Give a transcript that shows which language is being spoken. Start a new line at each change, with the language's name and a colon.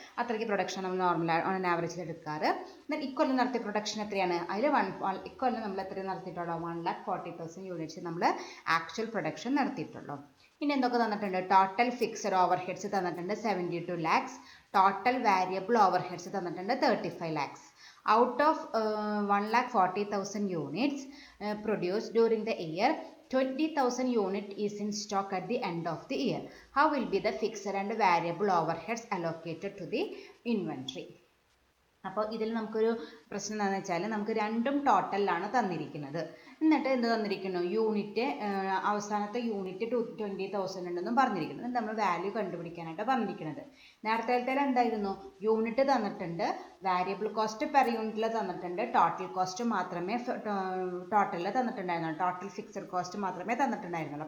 Malayalam: അത്രയ്ക്ക് പ്രൊഡക്ഷൻ നമ്മൾ normal on ആവറേജിൽ എടുക്കാറ്. എന്നാൽ ഇക്കൊല്ലം നടത്തിയ പ്രൊഡക്ഷൻ എത്രയാണ്? അതിൽ ഇക്കൊല്ലം നമ്മൾ എത്രയും നടത്തിയിട്ടുള്ളൂ? 1,40,000 യൂണിറ്റ്സ് നമ്മൾ ആക്ച്വൽ പ്രൊഡക്ഷൻ നടത്തിയിട്ടുള്ളൂ. ഇനി എന്തൊക്കെ തന്നിട്ടുണ്ട്? ടോട്ടൽ ഫിക്സഡ് ഓവർ ഹെഡ്സ് തന്നിട്ടുണ്ട് 72 lakhs. Total variable over heads തന്നിട്ടുണ്ട് 35 lakhs.
English: Out of 1,40,000 units produced during the year, 20,000 unit is in stock at the end of the year. How will be the fixed and variable overheads allocated to the inventory?
Malayalam: അപ്പോൾ ഇതിൽ നമുക്കൊരു പ്രശ്നം എന്താണെന്ന് വെച്ചാൽ നമുക്ക് രണ്ടും ടോട്ടലിലാണ് തന്നിരിക്കുന്നത്. എന്നിട്ട് എന്ത് തന്നിരിക്കുന്നു? യൂണിറ്റ് അവസാനത്തെ യൂണിറ്റ് 20,000 ഉണ്ടെന്നും പറഞ്ഞിരിക്കുന്നത്. നമ്മൾ വാല്യൂ കണ്ടുപിടിക്കാനായിട്ട് പറഞ്ഞിരിക്കുന്നത്. നേരത്തെ എന്തായിരുന്നു? യൂണിറ്റ് തന്നിട്ടുണ്ട്, വാരിയബിൾ കോസ്റ്റ് പെർ യൂണിറ്റിൽ തന്നിട്ടുണ്ട്, ടോട്ടൽ കോസ്റ്റ് മാത്രമേ ടോട്ടലിൽ തന്നിട്ടുണ്ടായിരുന്നുള്ളൂ, ടോട്ടൽ ഫിക്സഡ് കോസ്റ്റ് മാത്രമേ തന്നിട്ടുണ്ടായിരുന്നുള്ളൂ.